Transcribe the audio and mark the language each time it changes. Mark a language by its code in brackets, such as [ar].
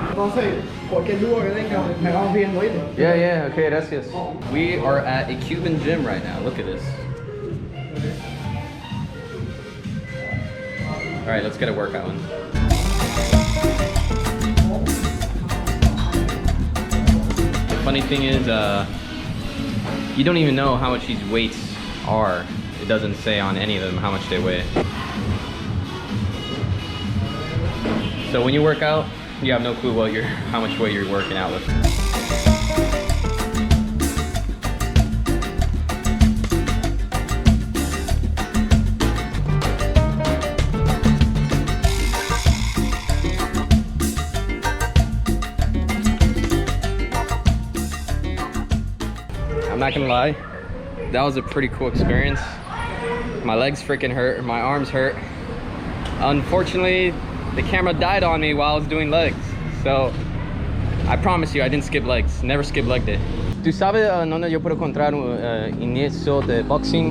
[es] Entonces, cualquier duda que tenga, me vamos viendo, ¿viste? [en] Yeah, yeah, okay, gracias. We are at a Cuban gym right now. Look at this. All right, let's get a workout in. The funny thing is, you don't even know how much these weights are. It doesn't say on any of them how much they weigh. So when you work out, you have no clue how much weight you're working out with. I'm not gonna lie, that was a pretty cool experience. My legs freaking hurt, my arms hurt. Unfortunately, the camera died on me while I was doing legs. So, I promise you, I didn't skip legs. Never skip leg day. [es] ¿Tú sabes dónde yo puedo encontrar un inicio de boxing?